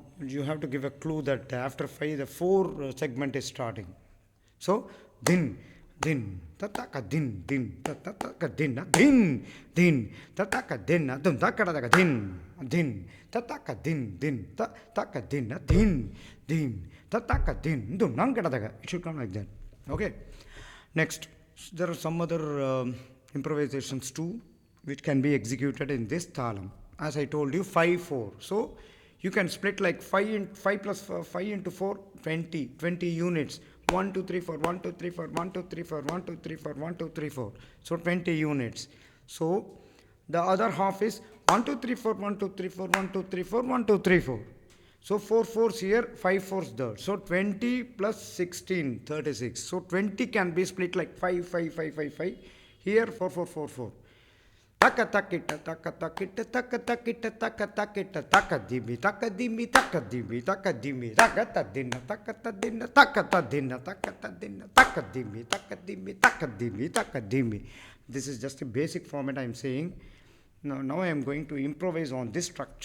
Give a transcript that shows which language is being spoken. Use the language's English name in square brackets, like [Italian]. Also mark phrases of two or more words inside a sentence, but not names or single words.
[English] You have to give a clue that after 5 the 4 segment is starting. So din, din, tataka din, din, tataka din, din, din, tataka din, dum takaka din, din, tataka din, din, tataka din, din, din, tataka din, dum nankadaka. It should come like that. Okay. Next, there are some other improvisations too, which can be executed in this talam. As I told you, 5, 4. So you can split like 5 plus 5 into 4, 20 units. 1, 2, 3, 4, 1, 2, 3, 4, 1, 2, 3, 4, 1, 2, 3, 4, 1, 2, 3, 4. So 20 units. So the other half is 1, 2, 3, 4, 1, 2, 3, 4, 1, 2, 3, 4, 1, 2, 3, 4. So 4 fours here, 5 fours there. So 20 plus 16, 36. So 20 can be split like 5, 5, 5, 5, 5. Here 4, 4, 4, 4. Taka takita taka takita taka takita taka takita taka dimi taka dimi taka dimi taka dimi takata dinna takata dinna takata dinna takata dinna taka dimi taka dimi taka dimi taka dimi. This is just a basic format I am saying. Now I am going to improvise on this structure.